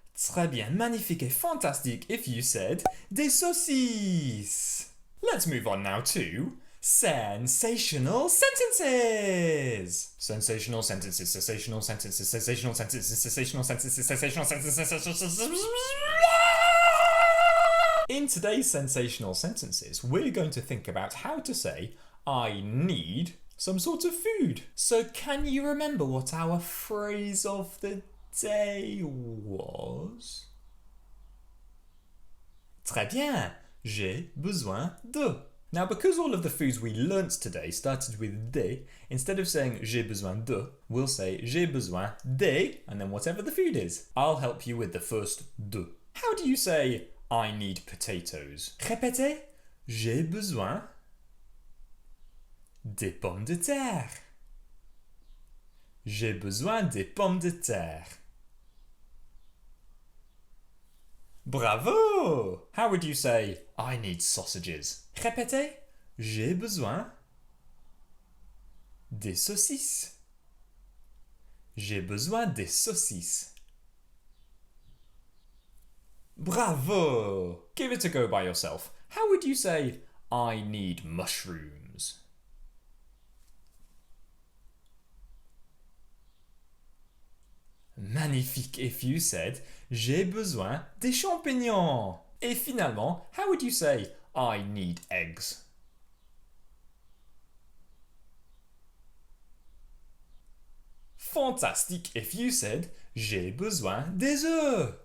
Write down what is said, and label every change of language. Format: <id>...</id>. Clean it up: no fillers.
<fr>Très bien, magnifique et fantastique</fr> <en>if you said</en> <fr>des saucisses.</fr> <en>Let's move on now to sensational sentences. Sensational sentences, sensational sentences, sensational sentences, sensational sentences, sensational sentences. In today's sensational sentences, we're going to think about how to say, I need some sort of food. So can you remember what our phrase of the day was?</en> <fr>Très bien. J'ai besoin de.</fr> <en>Now, because all of the foods we learnt today started with de, instead of saying</en> <fr>j'ai besoin de,</fr> <en>we'll say j'ai besoin de, and then whatever the food is. I'll help you with the first de. How do you say I need potatoes?</en> <fr>Répétez. J'ai besoin des pommes de terre. J'ai besoin des pommes de terre. Bravo!</fr> <en>How would you say, I need sausages?</en> <fr>Répétez. J'ai besoin des saucisses. J'ai besoin des saucisses.</fr> <en>Bravo! Give it a go by yourself. How would you say, I need mushrooms? Magnifique if you said,</en> <fr>j'ai besoin des champignons. Et finalement,</fr> <en>how would you say, I need eggs? Fantastique if you said,</en> <fr>j'ai besoin des œufs.</fr>